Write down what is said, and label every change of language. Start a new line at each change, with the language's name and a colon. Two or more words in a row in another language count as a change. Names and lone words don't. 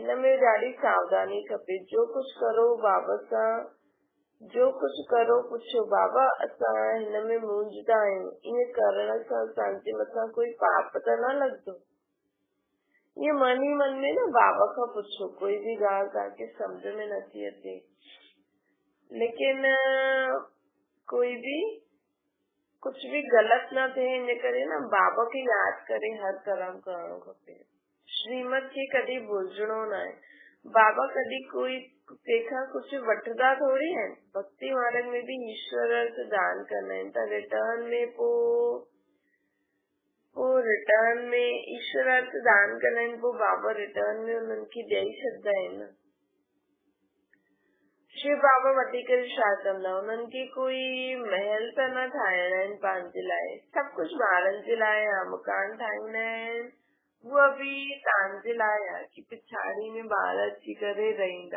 Sindhi: हिन में ॾाढी सावधानी खपे। जो कुझु करो बाबा सां, जो कुझु करो पुछो बाबा असां हिन में मूंझदा आहियूं, ईअं करण सां असांजे मथां कोई पाप त न लॻंदो? ईअं मन ई मन में न बाबा खां पुछो। कोई भी ॻाल्हि तव्हांखे सम्झ में नथी अचे,
Hindi: लेकिन कोई भी कुछ भी गलत
Sindhi: न थिए, इन करे न बाबा खे यादि करे हर कर्म करणो खपे। श्रीमत खे कॾहिं भुलिजणो न आहे। बाबा कॾहिं कोई कंहिंखां कुझु वठंदा थोरी आहिनि। भक्ति मार्ग में भी ईश्वर अर्थ दान कंदा आहिनि त रिटर्न में रिटर्न में ईश्वर अर्थ दान कंदा आहिनि, पोइ बाबा रिटर्न में उन्हनि खे ॾेई छॾंदा आहिनि। शिव बाबा वठी करे छा कंदा? उन्हनि खे कोई महल त न ठाहिणा आहिनि पंहिंजे लाइ, सभु कुझु ॿारनि जे लाइ आहे। मकान ठाहींदा आहिनि, उहा बि तव्हांजे लाइ आहे कि पिछाड़ी में ॿार अची करे रहंदा।